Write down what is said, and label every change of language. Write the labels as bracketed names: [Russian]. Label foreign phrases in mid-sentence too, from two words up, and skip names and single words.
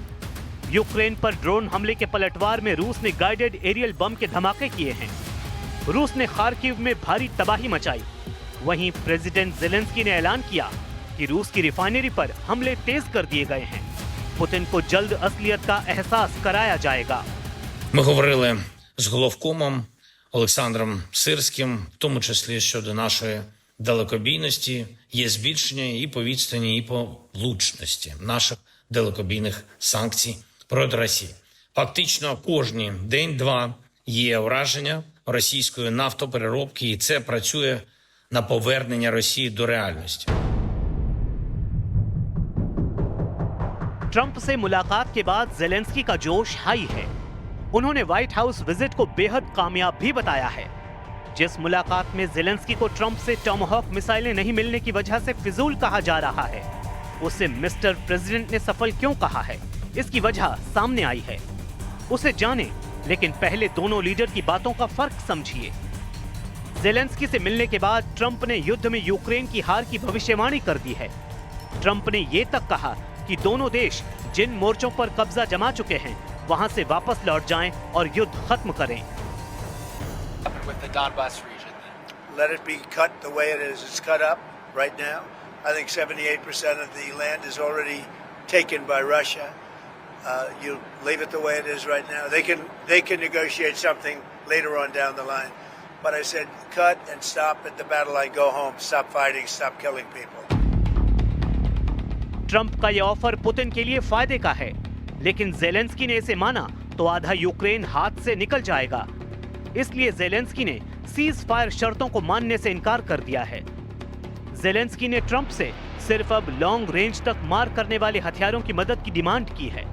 [Hindi] यूक्रेन पर ड्रोन हमले के पलटवार में रूस ने [English] guided aerial bomb [Hindi] के धमाके किए हैं। रूस ने खार्किव में भारी तबाही मचाई। वहीं प्रेसिडेंट ज़ेलेंस्की ने ऐलान किया कि रूस की रिफाइनरी पर हमले तेज कर दिए गए हैं। पुतिन को जल्द असलियत का एहसास कराया जाएगा। [Ukrainian] Ми говорили з головкомом Олександром Сирським, в тому числі щодо нашої далекобійності, є збільшення і по відстані, і по влучності наших далекобійних санкцій проти Росії. Фактично кожні день-два є ураження російської нафтопереробки, і це працює на повернення Росії до реальності. [Hindi] ट्रंप से मुलाकात के बाद ज़ेलेंस्की का जोश हाई है। उन्होंने व्हाइट हाउस विजिट को बेहद कामयाब भी बताया है। जिस मुलाकात में ज़ेलेंस्की को ट्रंप से टॉमहॉक मिसाइलें नहीं मिलने की वजह से फिजूल कहा जा रहा है, उसे [English] Mister President [Hindi] ने सफल क्यों कहा है, इसकी वजह सामने आई है। उसे जाने, लेकिन पहले दोनों लीडर की बातों का फर्क समझिए। ज़ेलेंस्की से मिलने के बाद ट्रंप ने युद्ध में यूक्रेन की हार की भविष्यवाणी कर दी है। ट्रंप ने ये तक कहा कि दोनों देश जिन मोर्चों पर कब्जा जमा चुके हैं वहां से वापस लौट जाएं और युद्ध खत्म करें। [English] With the Donbas region. Let it be cut the way it is. It's cut up right now. I think 78% of the land is already taken by Russia. You leave it the way it is right now. They can negotiate something later on down the line. But I said, cut and stop at the battle line. Go home. Stop fighting. Stop killing people. [Hindi] ट्रंप का यह ऑफर पुतिन के लिए फायदे का है, लेकिन ज़ेलेंस्की ने इसे माना तो आधा यूक्रेन हाथ से निकल जाएगा। इसलिए ज़ेलेंस्की ने सीज फायर शर्तों को मानने से इनकार कर दिया है। ज़ेलेंस्की ने ट्रंप से सिर्फ अब [English] long range [Hindi] तक मार करने वाले हथियारों की मदद की डिमांड की है।